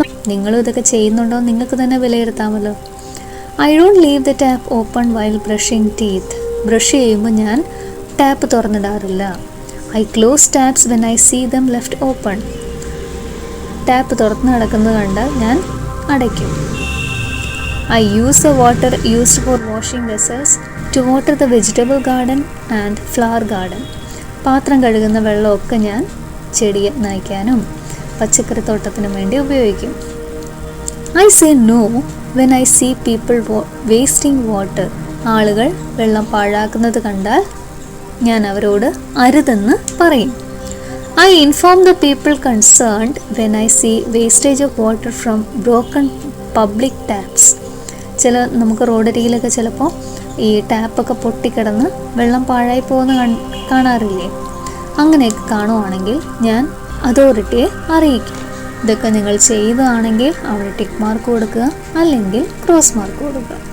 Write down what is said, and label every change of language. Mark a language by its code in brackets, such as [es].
[ml] നിങ്ങളും ഇതൊക്കെ ചെയ്യുന്നുണ്ടോ? നിങ്ങൾക്ക് തന്നെ വിലയിരുത്താമല്ലോ. [en] I don't leave the tap open while brushing teeth. [ml] Brush ചെയ്യുമ്പോൾ ഞാൻ tap തുറന്നിടാറില്ല. [en] I close taps when I see them left open. [ml] Tap തുറന്ന് കിടക്കുന്നത് കണ്ടാൽ ഞാൻ അടയ്ക്കും. [en] I use the water used for washing vessels to water the vegetable garden and flower garden. [ml] പാത്രം കഴുകുന്ന വെള്ളമൊക്കെ ഞാൻ ചെടിയെ നനയ്ക്കാനും പച്ചക്കറിത്തോട്ടത്തിനും വേണ്ടി ഉപയോഗിക്കും. [en] I say no when I see people wasting water. [ml] ആളുകൾ വെള്ളം പാഴാക്കുന്നത് കണ്ടാൽ ഞാൻ അവരോട് അരുതെന്ന് പറയും. [en] I inform the people concerned when I see wastage of water from broken public taps. [ml] നമുക്ക് റോഡരികിലൊക്കെ ചിലപ്പോൾ ഈ ടാപ്പൊക്കെ പൊട്ടിക്കിടന്ന് വെള്ളം പാഴായി പോകുന്ന കാണാറില്ലേ? അങ്ങനെയൊക്കെ കാണുവാണെങ്കിൽ ഞാൻ അതോറിറ്റിയെ അറിയിക്കും. ഇതൊക്കെ നിങ്ങൾ ചെയ്തതാണെങ്കിൽ അവിടെ ടിക്ക് മാർക്ക് കൊടുക്കുക, അല്ലെങ്കിൽ ക്രോസ് മാർക്ക് കൊടുക്കുക.